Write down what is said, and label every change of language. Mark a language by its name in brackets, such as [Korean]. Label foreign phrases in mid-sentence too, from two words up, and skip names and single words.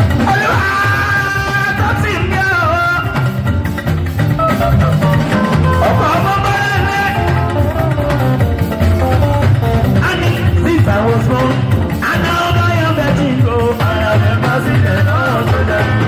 [Yoruba] Olúwa tó ti ń bẹ o. Ọkọ̀ ọmọ bọ́lá rẹ̀. A ní, [English] since I was born, I know I am the king, oh, I am the president of the